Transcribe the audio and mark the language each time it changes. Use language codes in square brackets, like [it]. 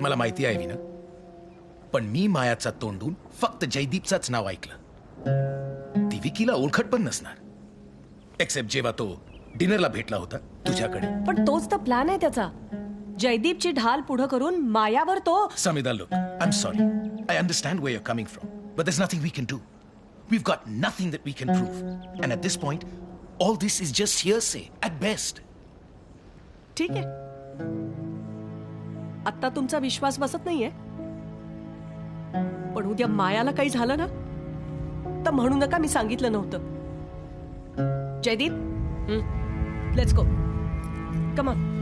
[mr] मला माहिती आहे विना, पण मी मायाचा तोंडून फक्त जयदीपचाच नाव ऐकलं. ती विकीला ओळखत पण नसणार, एक्सेप्ट जेव्हा तो डिनरला भेटला होता तुझ्याकडे. पण तोच तर प्लॅन आहे त्याचा. जयदीपची ढाल पुढं करून मायावर तो. [en] Samidha, look, I'm sorry. I understand where you're coming from, but there's nothing we can do. We've got nothing that we can prove. And at this point, all this is just hearsay at best. [mr] ठीक आहे, आता तुमचा विश्वास बसत नाहीये, पण उद्या मायाला काही झालं ना तर म्हणू नका मी सांगितलं नव्हतं. [en] Jaydeep, let's go, come on.